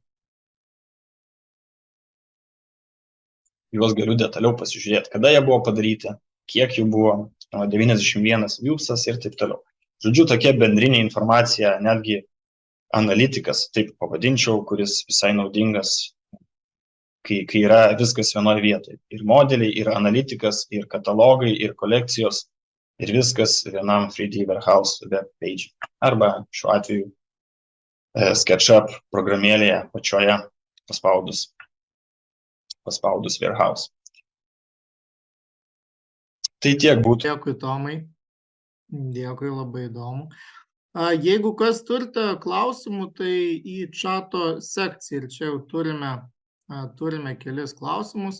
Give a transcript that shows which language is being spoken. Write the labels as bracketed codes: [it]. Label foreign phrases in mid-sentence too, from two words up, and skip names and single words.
[lt] Juos galiu detaliau pasižiūrėti, kada jie buvo padaryti, kiek jų buvo, 91 viewsas ir taip toliau. Žodžiu, tokia bendrinė informacija, netgi analitikas, taip pavadinčiau, kuris visai naudingas, kai yra viskas vienoje vietoje. Ir modeliai, ir analitikas, ir katalogai, ir kolekcijos, ir viskas vienam 3D Warehouse [en] web page. [lt] Arba šiuo atveju SketchUp programėlėje pačioje paspaudus Warehouse. Tai tiek būtų. Dėkui, Tomai. Dėkui, labai įdomu. Jeigu kas turite klausimų, tai į čato sekciją ir čia jau turime kelis klausimus.